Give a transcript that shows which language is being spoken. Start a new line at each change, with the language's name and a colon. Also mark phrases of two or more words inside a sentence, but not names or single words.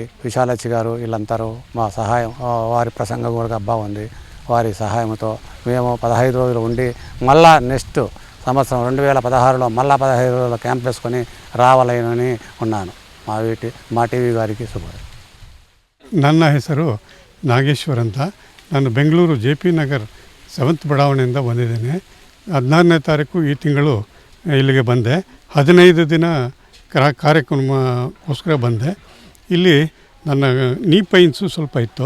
Telugu: విశాలచ్చి గారు వీళ్ళందరూ మా సహాయం, వారి ప్రసంగం కూడా బాగుంది. వారి సహాయంతో మేము 15 రోజులు ఉండి మళ్ళా నెక్స్ట్ సంవత్సరం 2016లో మళ్ళా 15 రోజుల క్యాంప్ వేసుకొని రావాలని ఉన్నాను. మా టీవీ గారికి శుభోదయం.
Kannada: ನನ್ನ ಹೆಸರು ನಾಗೇಶ್ವರ್ ಅಂತ. ನಾನು ಬೆಂಗಳೂರು JP ನಗರ್ 7th ಬಡಾವಣೆಯಿಂದ ಬಂದಿದ್ದೇನೆ. 14ನೇ ತಾರೀಕು ಈ ತಿಂಗಳು ಇಲ್ಲಿಗೆ ಬಂದೆ. 15 ದಿನ ಕಾರ್ಯಕ್ರಮಕ್ಕೋಸ್ಕರ ಬಂದೆ. ಇಲ್ಲಿ ನನ್ನ
English: knee pains
Kannada: ಸ್ವಲ್ಪ ಇತ್ತು.